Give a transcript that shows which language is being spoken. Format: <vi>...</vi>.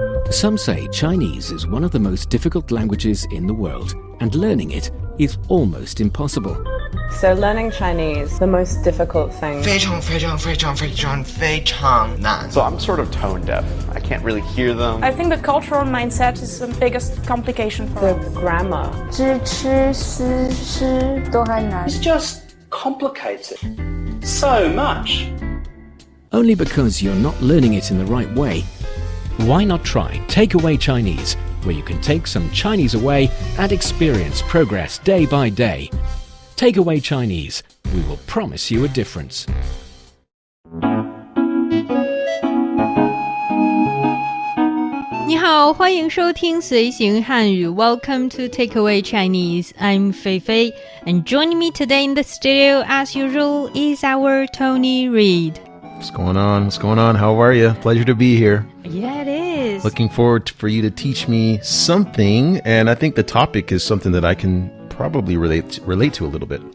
<en>Some say Chinese is one of the most difficult languages in the world, and learning it is almost impossible. So learning Chinese, the most difficult thing.</en> <zh>非常非常非常非常非常难.</zh> <en>So I'm sort of tone deaf. I can't really hear them. I think the cultural mindset is the biggest complication for The us. grammar.</en> <zh>知吃思诗都还难</zh> <en>It's just complicated so much. Only because you're not learning it in the right way. Why not try Takeaway Chinese, where you can take some Chinese away and experience progress day by day. Takeaway Chinese, we will promise you a difference.</en> <zh>你好，欢迎收听随行汉语</zh> <en>Welcome to Takeaway Chinese. I'm Fei Fei, and joining me today in the studio, as usual, is our Tony Reid. What's going on? What's going on? How are you? Pleasure to be here. Yeah, it is. Looking forward for you to teach me something, and I think the topic is something that I can probably relate to a little bit.</en>